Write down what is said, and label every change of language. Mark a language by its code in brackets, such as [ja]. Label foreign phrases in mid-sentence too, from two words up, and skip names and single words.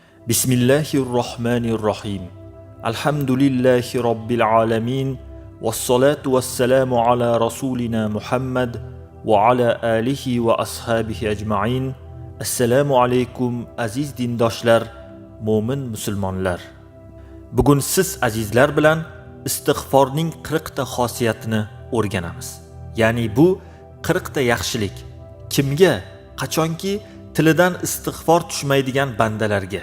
[ar] بسم الله الرحمن الرحيم. الحمد لله رب العالمين. والصلاة والسلام على رسولنا محمد وعلى آله وأصحابه أجمعين. السلام عليكم [uz] aziz dindoshlar, mo'min musulmonlar. Bugun siz azizlar bilan istig'forning 40 ta xosiyatini o'rganamiz. Ya'ni bu 40 ta yaxshilik kimga, qachonki tilidan istig'for tushmaydigan bandalarga.